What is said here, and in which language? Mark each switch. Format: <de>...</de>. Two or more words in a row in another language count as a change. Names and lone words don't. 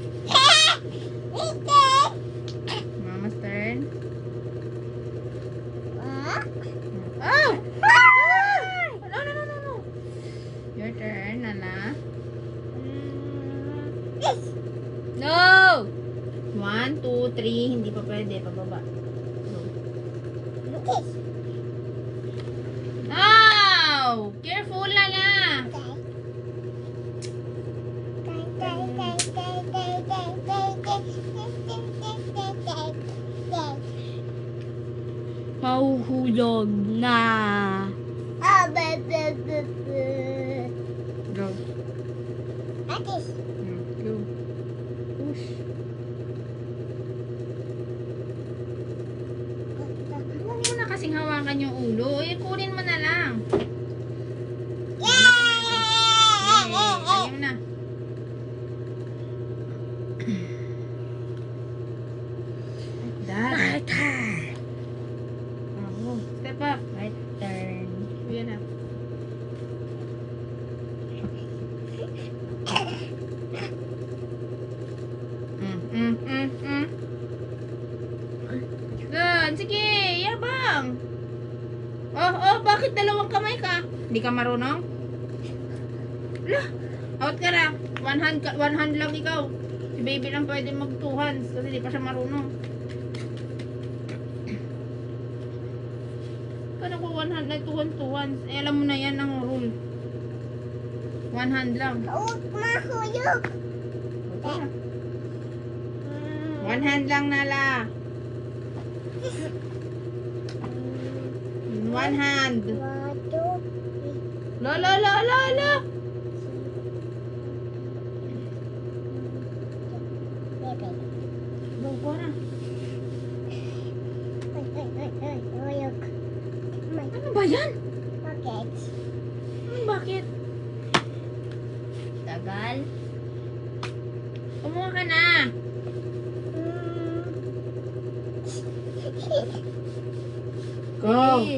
<en>Ite. Mama's turn. Ah. Oh! No. Your turn, Nana. This. No! 1, 2, 3.</en> <tl>Hindi pa pwede. Pababa.</tl> <en>No. This. No! Careful, Nana.</en> <tl>Mahuhulog na.</tl> <en>Go.</en> <tl>Atis.</tl> <en>Go. Push.</en> <tl>Huwag mo na kasing hawakan yung ulo. Eh, kunin mo na lang. Yay! Ayaw na.</tl> <en>That. Oh, step up. Right turn.</en> <tl>Yan na. Good. Sige, yabang. Oh, bakit dalawang kamay ka? Hindi ka marunong? Lah, out ka na.</tl> <en>One hand</en> <tl>lang ikaw. Si baby lang pwede mag</tl> <en>two hands</en> <tl>kasi di pa siya marunong. Paano ko</tl> <en>one hand like two hands?</en> <tl>Eh, alam mo na yan ang rule.</tl> <en>One hand lang.</en> <tl>Huwag mahulog. Okay na.</tl> <en>One hand</en> <tl>lang nala.</tl> <en>One hand.</en> <tl>Lo. Go na. Ano ba yan? Bakit? Tagal. Kumuha ka na. Go.</tl>